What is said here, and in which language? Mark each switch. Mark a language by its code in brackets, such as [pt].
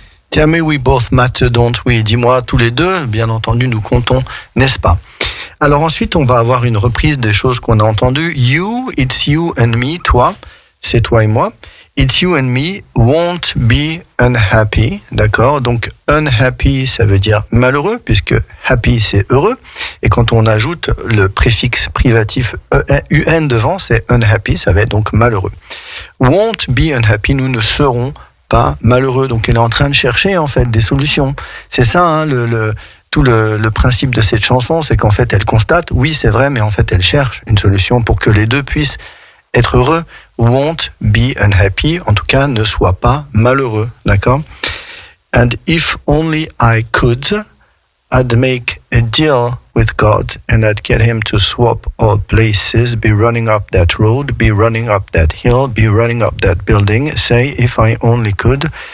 [en] Tell me we both matter, don't we? [fr] Dis-moi, tous les deux, bien entendu, nous comptons, n'est-ce pas? Alors ensuite, on va avoir une reprise des choses qu'on a entendues. [en] You, it's you and me, [fr] toi, c'est toi et moi. [en] It's you and me won't be unhappy, d'accord? [fr] Donc, unhappy, ça veut dire malheureux, puisque happy, c'est heureux. Et quand on ajoute le préfixe privatif un devant, c'est unhappy, ça va être donc malheureux. [en] Won't be unhappy, [fr] nous ne serons pas malheureux. Donc elle est en train de chercher en fait des solutions. C'est ça tout le principe de cette chanson, c'est qu'en fait elle constate, oui c'est vrai, mais en fait elle cherche une solution pour que les deux puissent être heureux. [en] Won't be unhappy, [fr] en tout cas ne soit pas malheureux, d'accord? [en] And if only I could, I'd make a deal with God and I'd get him to swap all places, be running up that road, be running up that hill, be running up that building, say if I only could.